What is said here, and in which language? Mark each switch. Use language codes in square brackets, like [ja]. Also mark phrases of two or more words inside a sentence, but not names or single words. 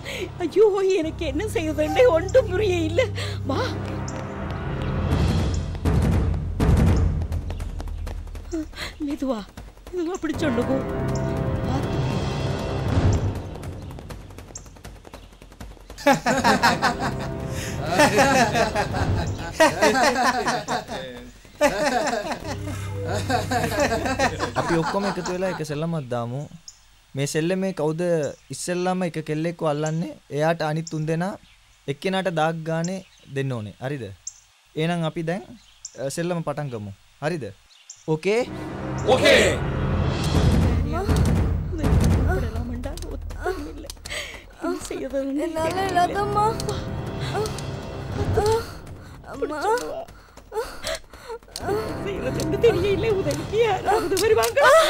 [ta] ஐயோ எனக்கு என்ன செய்வதுன்றே ஒன்றும் புரிய இல்லை. வா மெதுவா பிடிச்சோண்டு போ. [si] අපි ඔක්කොම එකතු වෙලා එක සෙල්ලමක් දාමු. මේ සෙල්ලමේ කවුද ඉස්සෙල්ලාම එක කෙල්ලෙක්ව අල්ලන්නේ? එයාට අනිත් තුන් දෙනා එක්කෙනාට දාග් ගානේ දෙන්න ඕනේ. හරිද? එහෙනම් අපි දැන් සෙල්ලම පටන් ගමු. හරිද? [ta] ஓகே ஓகே என்னால இல்லாதம்மா. அம்மா தெரியல. உதவிக்கு யாராவது வருவாங்க.